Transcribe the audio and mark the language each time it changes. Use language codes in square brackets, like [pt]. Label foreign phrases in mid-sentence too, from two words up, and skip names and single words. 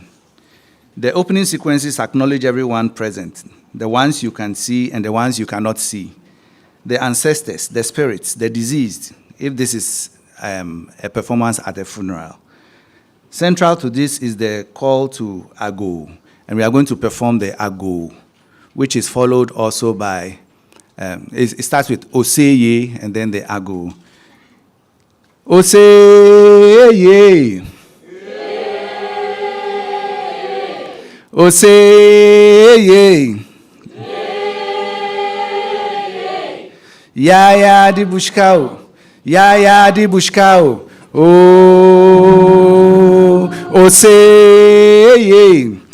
[en] The opening sequences acknowledge everyone present, the ones you can see and the ones you cannot see, the ancestors, the spirits, the deceased, if this is a performance at a funeral. Central to this is the call to Ago, and we are going to perform the Ago, which is followed also by, it starts with Oseye and then the Ago. Oseye. Oseye. Ya di bushkao. Ya di bushkao. Oh, Oseye.